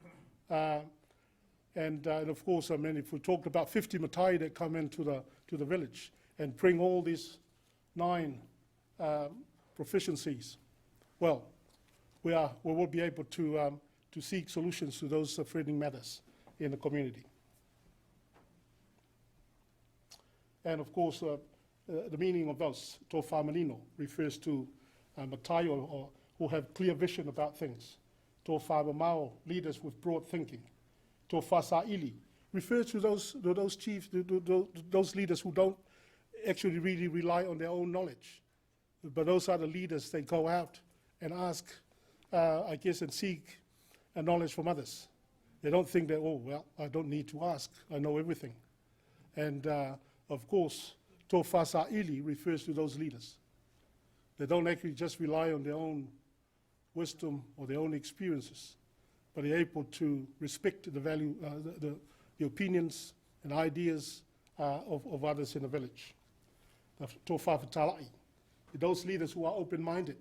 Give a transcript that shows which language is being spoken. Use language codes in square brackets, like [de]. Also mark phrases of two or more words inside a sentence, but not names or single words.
[en] And of course, I mean, if we talked about 50 matai that come into the village and bring all these 9 proficiencies, well, we will be able to seek solutions to those threatening matters in the community. And of course, the meaning of those, [sm] tofa manino, [en] refers to matai or who have clear vision about things. [sm] Tofa mamao, [en] leaders with broad thinking. [sm] Tofa sa'ili [en] refers to those chiefs, those leaders who don't actually really rely on their own knowledge. But those are the leaders that go out and ask, I guess, and seek knowledge from others. They don't think that, oh, well, I don't need to ask, I know everything. And of course, [sm] tofa sa'ili [en] refers to those leaders. They don't actually just rely on their own wisdom or their own experiences, but they're able to respect the value, the opinions and ideas of others in the village. [sm] Tofa Taleni, [en] those leaders who are open-minded.